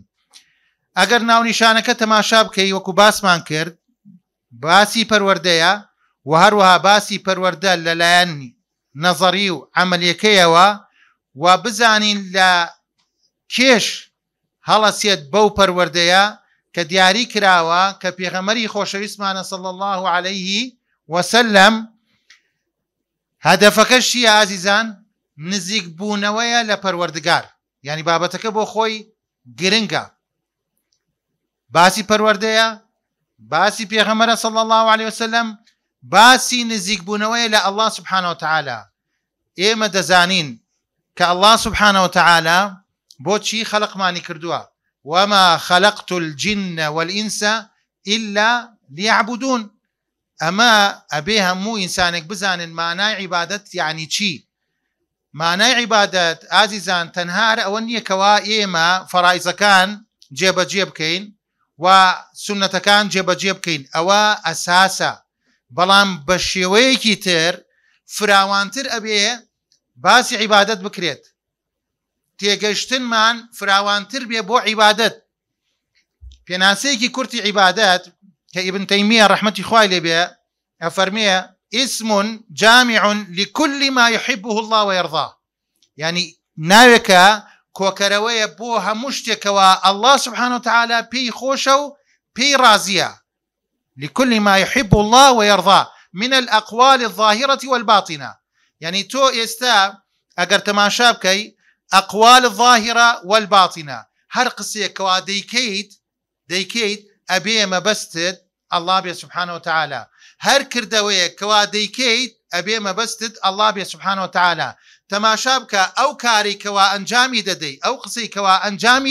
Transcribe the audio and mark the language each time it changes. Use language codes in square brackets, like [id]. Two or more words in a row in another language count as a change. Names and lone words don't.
[ckb] ئەگەر ناونیشانەکە تەماشا بکەی وەکو باسمان کرد، باسی پەروەردەیە و هەروەها باسی پەروەردە لەلایەن نەزەری و عەمەلیەکەیەوە و بزانین لە کێش هەڵەسێت بەو پەروەردەیە کە دیاری کراوە کە پێغەمبەری خۆشەویستمانە [ar] صلی الله عليه وسلم [ckb] هەدەفەکەش چییە ئازیزان؟ نزیک بوونەوەیە لە پەروەردگار. یعنی بابەتەکە بۆ خۆی گرنگە. باسی پەروەردەیە، باسی پێغەمبەرە [ar] صلی الله عليه وسلم، [ckb] باسی نزیک بوونەوەیە لە [ar] الله سبحانه وتعالى. [ckb] ئێمە دەزانین کە [ar] الله سبحانه وتعالى [ckb] بۆچی خەلقمانی کردووە. [ar] وما خلقت الجن والإنس إلا ليعبدون. [ckb] ئەمە ئەبێ هەموو ئینسانێک بزانن مانای عیبادەت یعنی چی. مانای عیبادەت ئازیزان تەنها ئەوە نییە کەوا ئێمە فەرایزەکان جێبەجێ بکەین و سنەتەکان جێبەجێ بکەین. ئەوە ئەساسە. بەڵام بە شێوەیەکی تر فراوانتر ئەبێ باسی عیبادەت بکرێت تێگەشتنمان فراوانتر بێ بۆ عیبادەت پێناسەیەکی کورتی عیبادەت کە ئیبن تەیمیە ڕەحمەتی خوای لێبێ ئەفەرمێ [ar] اسم جامع لكل ما يحبه الله ويرضاه [ckb] يعني ناوێکە کۆکەرەوەیە بۆ هەموو شتێکەوە [ar] الله سبحانه [ckb] وتعالى پێی خۆشە و پێی رازیە [ar] لكل ما يحب الله ويرضاه من الأقوال الظاهرة والباطنة [ckb] يعني تو ئێستا ئەگەر تەماشا بکەی [ar] أقوال الظاهرة والباطنة [ckb] هەر قسێکەوە دەیکەیت ئەبێ مەبەستت الله بێ [ar] سبحانه وتعالى [ckb] هەر کردەوەیەکەوە دەیکەیت ئەبێ مەبەستت الله بێ [ar] سبحانه وتعالى [ckb] تەماشا بکە ئەو کارێکەوە ئەنجامی دەدەی ئەو قسەیکەوە ئەنجامی